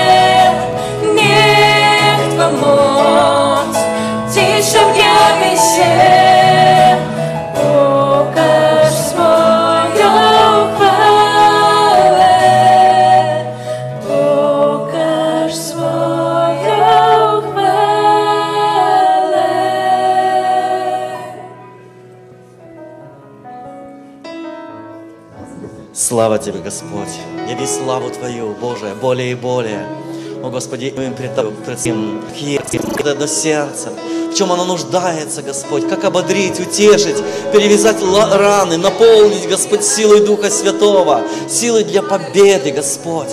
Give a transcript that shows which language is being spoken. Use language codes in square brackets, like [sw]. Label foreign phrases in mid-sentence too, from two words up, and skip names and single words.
[pl] Niech Twa moc dziś objawi się. Pokaż swoją chwałę. Pokaż swoją chwałę. [ru] Слава Тебе, Господь! Яви славу Твою, Боже, более и более. О, Господи, мы пред Твоим одно сердце, в чем оно нуждается, Господь, как ободрить, утешить, перевязать раны, наполнить, Господь, силой Духа Святого, силой для победы, Господь.